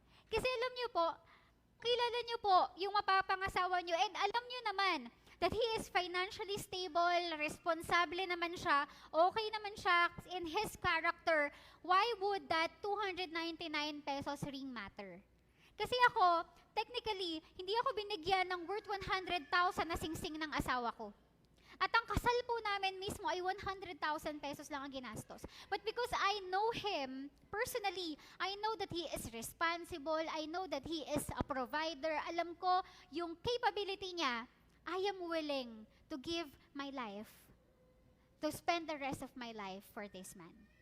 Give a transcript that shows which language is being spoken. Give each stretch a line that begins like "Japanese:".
Filipino: Kasi alam niyo po, kilala niyo po yung mapapangasawa niyo and alam niyo naman
English: that he is financially stable,
Filipino: responsable naman siya, okay naman siya
English: in his character. Why would that 299 pesos ring matter?
Filipino: Kasi ako, technically, hindi ako binigyan ng worth 100,000 na singsing ng asawa ko. At ang kasal po namin mismo ay 100,000 pesos lang ang ginastos.
English: But because I know him personally, I know that he is responsible, I know that he is a provider,
Filipino: alam ko yung capability niya,
English: I am willing to give my life, to spend the rest of my life for this man.